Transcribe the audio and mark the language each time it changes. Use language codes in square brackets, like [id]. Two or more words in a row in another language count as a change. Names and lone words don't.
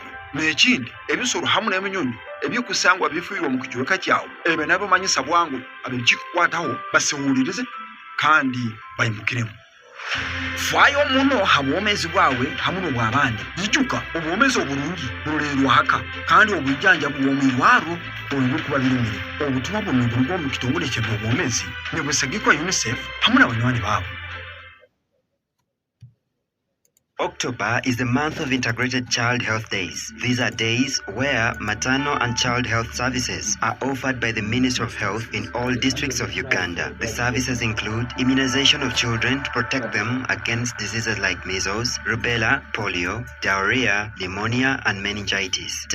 [ttj] N'ekindi ebisoro hamu n'eminyonyi ebyokusangwa bifuirwa mu kichweka kyawe ebe nabo manyisa bwangu abekikukwataho basihulirize kandi bayimukiremu. Fayo muno hamwomezi bwawe hamuno bw'abandi. Yijuka obwomezi obulungi bulerwa haka kandi obwijanja bw'omwirwaro olwo kuba birumire. Obutumwa bw'omubulungo mu kitongole ky'obwomezi ne busagikwa UNICEF hamu n'abanywanyi babo. [en] October is the month of Integrated Child Health Days. These are days where maternal and child health services are offered by the Ministry of Health in all districts of Uganda. The services include immunization of children to protect them against diseases like measles, rubella, polio, diarrhea, pneumonia, and meningitis.